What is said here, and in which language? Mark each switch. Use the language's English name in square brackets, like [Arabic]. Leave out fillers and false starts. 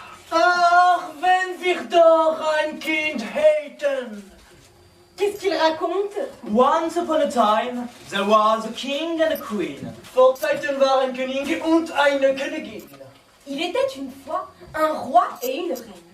[German] Ach, wenn wir doch ein Kind hätten. [French] Qu'est-ce qu'il raconte? [English] Once upon a time, there was a king and a queen. [German] Vor Zeiten war ein König und eine Königin. [French] Il était une fois un roi et une reine.